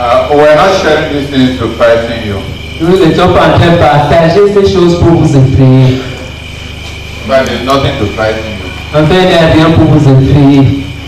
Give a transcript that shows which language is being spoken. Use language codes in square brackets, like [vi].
[en] We're not sharing these things to frighten you. [fr] Nous n'étions pas en train de partager ces choses pour vous effrayer. [en] But there's nothing to frighten you. [fr] En fait, il n'y a rien pour vous effrayer.